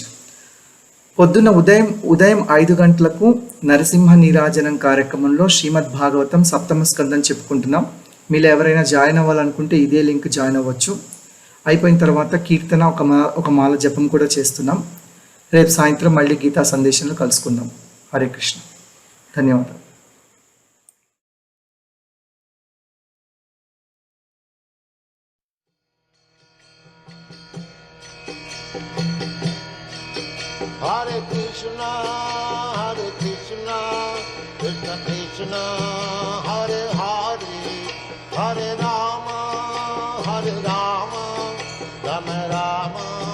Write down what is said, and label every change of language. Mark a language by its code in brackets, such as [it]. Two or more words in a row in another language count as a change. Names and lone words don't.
[te] పొద్దున్న ఉదయం 5 గంటలకు నరసింహ నీరాజనం కార్యక్రమంలో శ్రీమద్ భాగవతం 7వ స్కందం చెప్పుకుంటున్నాం. మీలో ఎవరైనా జాయిన్ అవ్వాలనుకుంటే ఇదే లింక్ జాయిన్ అవ్వచ్చు. అయిపోయిన తర్వాత కీర్తన, ఒక మాల జపం కూడా చేస్తున్నాం. రేపు సాయంత్రం మళ్ళీ గీతా సందేశంలో కలుసుకుందాం. హరే కృష్ణ. ధన్యవాదాలు. Hare Krishna, Krishna Krishna, Hare Hare, Hare Rama, Rama Rama.